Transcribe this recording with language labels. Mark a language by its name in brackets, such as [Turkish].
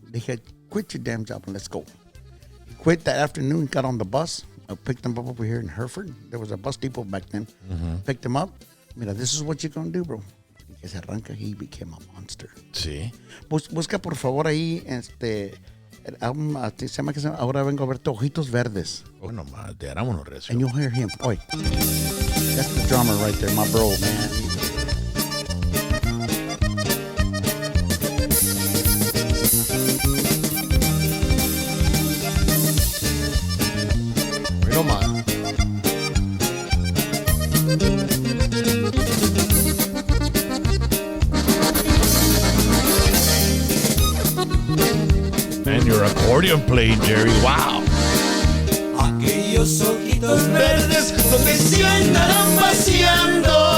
[English] They said, quit your damn job and let's go. He quit that afternoon, got on the bus. I picked him up over here in Hereford. There was a bus depot back then. Picked him up. [Spanish] Mira, [English] this is what you're going to do, bro. [Spanish] Y que se arranca, [English] he became a monster. [Spanish] Sí. Busca por favor ahí el álbum, se llama Ahora vengo a verte, Ojitos Verdes. Bueno, madre, vámonos recio. [English] And you'll hear him. [Spanish] Oye, [English] that's the drummer right there, my bro, man. [Spanish] No más. [English] And your accordion playing, Jerry. Wow. [Spanish] Aquellos ojitos verdes donde se andarán vaciando.